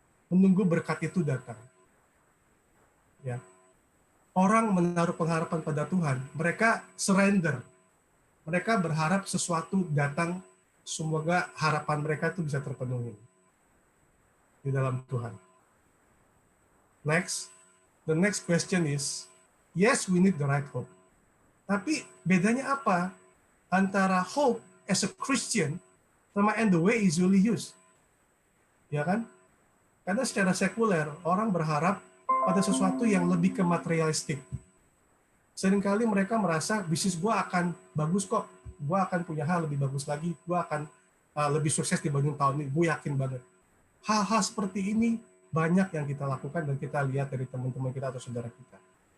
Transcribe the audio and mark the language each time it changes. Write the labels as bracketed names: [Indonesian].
[Indonesian] Menunggu berkat itu datang. Ya. Orang menaruh pengharapan pada Tuhan, mereka surrender. Mereka berharap sesuatu datang, semoga harapan mereka itu bisa terpenuhi di dalam Tuhan. [English] Next, the next question is, yes, we need the right hope. [Indonesian] Tapi bedanya apa antara [English] hope as a Christian sama and the way is usually used? [Indonesian] Ya kan? Karena secara sekuler, orang berharap pada sesuatu yang lebih ke materialistik. Seringkali mereka merasa bisnis gue akan bagus kok, gue akan punya hal lebih bagus lagi, gue akan lebih sukses dibanding tahun ini, gue yakin banget. Hal-hal seperti ini banyak yang kita lakukan dan kita lihat dari teman-teman kita atau saudara kita.